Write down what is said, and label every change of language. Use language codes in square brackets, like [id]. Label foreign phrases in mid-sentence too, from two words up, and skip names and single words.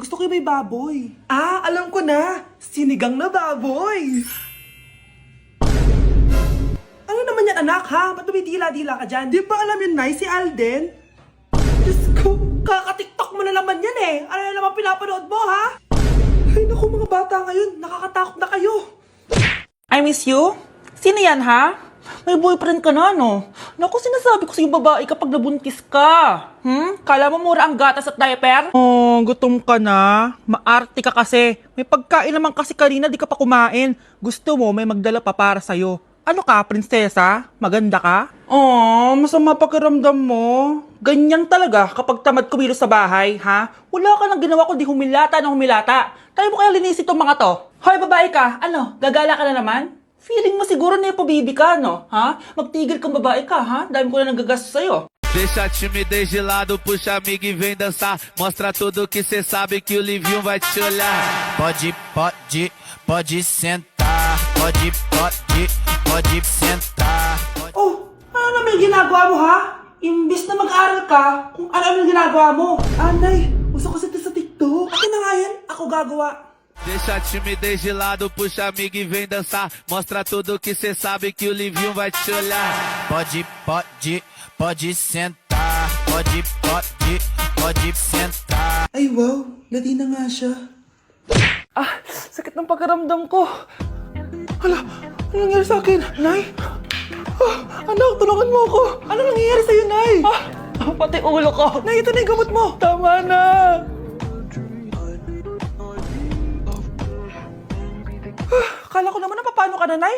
[tl] Gusto ko yung may baboy. Alam ko na. Sinigang na baboy. Ano naman yan, anak, ha? Ba't dumidila-dila ka dyan? Di ba alam yun, Nay? Si Alden? Diyos ko, kaka-tiktok mo na naman yan eh. Ano na naman pinapanood mo, ha? Ay, naku, mga bata ngayon. Nakakatakot na kayo. [en] I miss you? [tl] Sino yan, ha? May boyfriend ka na, no? Naku, sinasabi ko sa'yo babae kapag nabuntis ka. Kala mo mura ang gatas at diaper? Oh, gutom ka na. Maarte ka kasi. May pagkain naman kasi kanina, di ka pa kumain. Gusto mo, may magdala pa para sa'yo. Ano ka, prinsesa? Maganda ka? Oh, masama pakiramdam mo. Ganyan talaga kapag tamad kumilos sa bahay, ha? Wala ka nang ginawa kundi humilata ng humilata. Tayo mo kaya linisin itong mga to. Hoy, babae ka, ano, gagala ka na naman? Feeling mo siguro na ipabibi ka, no? Ha? Magtigil kang babae ka, ha? Dami ko na nagagastos sa'yo. [pt] Deixa a timidez de lado, puxa amiga e vem dançar. Mostra tudo que cê sabe que o Livinho vai te olhar. Pode sentar. Pode sentar. [tl] Oh, ano naman yung ginagawa mo, ha? Imbis na mag-aral ka, kung ano yung ginagawa mo. Nay, gusto ko sa TikTok. Akin na nga yan, ako gagawa. [pt] Deixa a timidez de lado, puxa amiga e vem dançar. Mostra tudo que cê sabe que o Livinho vai te olhar. Pode sentar. Pode sentar. [tl] Ay, wow, lati na nga siya. Sakit ng pakiramdam ko. Hala, ano nangyari sa akin? Nay? Anak, tulungan mo ako. Ano nangyayari sa'yo, Nay? Pati ulo ko. Nay, ito na yung gamot mo. Tama na. Kala ko naman na paano ka na, Nay?